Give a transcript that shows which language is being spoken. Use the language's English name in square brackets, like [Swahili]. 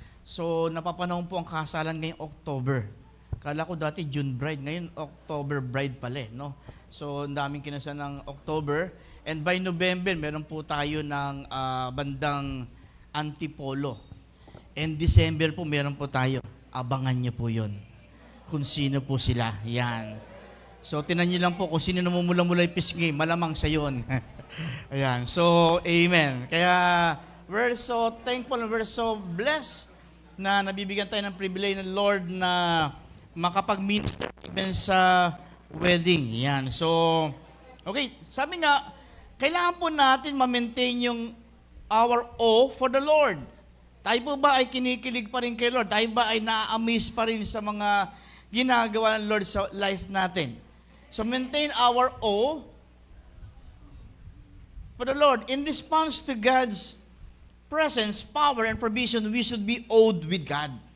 [Filipino] So, napapanahon po ang kasalan ngayong October. Kala ko dati June bride, ngayon October bride pala, no? So, ang daming kinasal ng October. And by November, meron po tayo ng bandang Antipolo. And December po, meron po tayo. Abangan niyo po yun. Kung sino po sila. Yan. So, tinan niyo lang po kung sino namumula-mula yung pisngi, malamang sa yun. Ayan. So, amen. Kaya, [English] we're so thankful and we're so blessed [Filipino] na nabibigyan tayo ng privilege ng Lord na makapag-minister even sa wedding. Yan. So, okay. Sabi nga, kailangan po natin ma-maintain yung [English] our awe for the Lord. [Filipino] Tayo po ba ay kinikilig pa rin kay Lord? Tayo ba ay na-amaze pa rin sa mga ginagawa ng Lord sa life natin? [English] So, maintain our awe for the Lord. In response to God's presence, power, and provision, we should be awed with God.